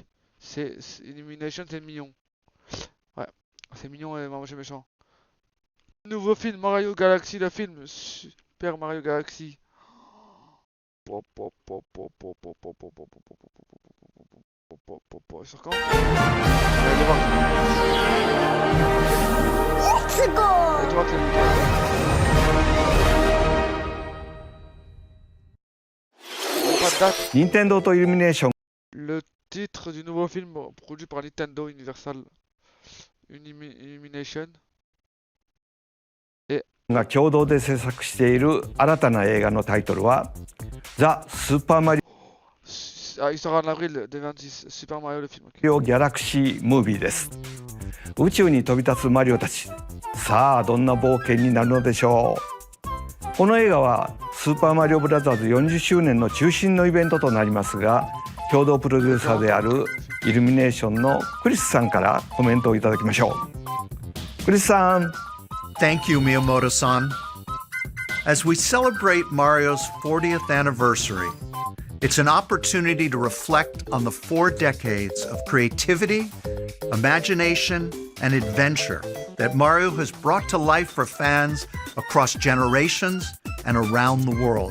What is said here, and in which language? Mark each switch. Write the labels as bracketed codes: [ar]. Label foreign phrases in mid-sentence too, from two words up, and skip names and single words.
[fr] Illumination, c'est mignon. Ouais, c'est mignon et moi, c'est méchant. Nouveau film Mario Galaxy, le film Super Mario Galaxy. Sur quand? Allez voir. [en] Let's go! [fr] Allez voir que c'est pas de date. [ja] 任天堂とイルミネーション [fr] Le titre du nouveau film produit par Nintendo Universal Illumination. [ja] が共同で制作している新たな映画のタイトルはザ・スーパーマリ [fr] Ah, il sera en avril 2026. Super Mario le film. Ok. [ja] オギャラクシームービーです。宇宙に飛び立つマリオたち、さあどんな冒険になるのでしょう。この映画はスーパーマリオブラザーズ40周年の中心のイベントとなりますが、共同プロデューサーであるイルミネーションのクリスさんからコメントをいただきましょう。クリスさん。 [en] Thank you, Miyamoto-san. As we celebrate Mario's 40th anniversary, it's an opportunity to reflect on the 4 decades of creativity, imagination, and adventure that Mario has brought to life for fans across generations and around the world.